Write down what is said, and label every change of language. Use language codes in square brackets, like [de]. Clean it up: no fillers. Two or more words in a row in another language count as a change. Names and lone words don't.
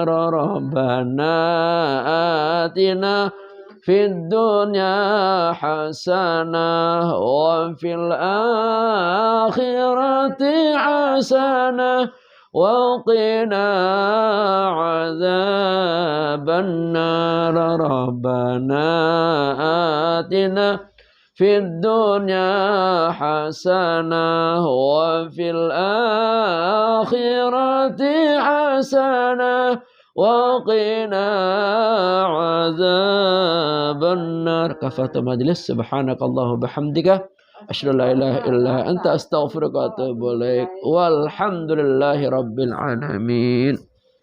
[ar] ربنا آتنا في الدنيا حسنة وفي الآخرة حسنة وقنا عذاب النار. ربنا آتنا في الدنيا حسنة وفي الآخرة حسنة وقنا عذاب النار كفارة مجلس. سبحانك اللهم بحمدك أشهد أن لا إله إلا أنت أستغفرك وأتوب إليك. والحمد لله رب العالمين.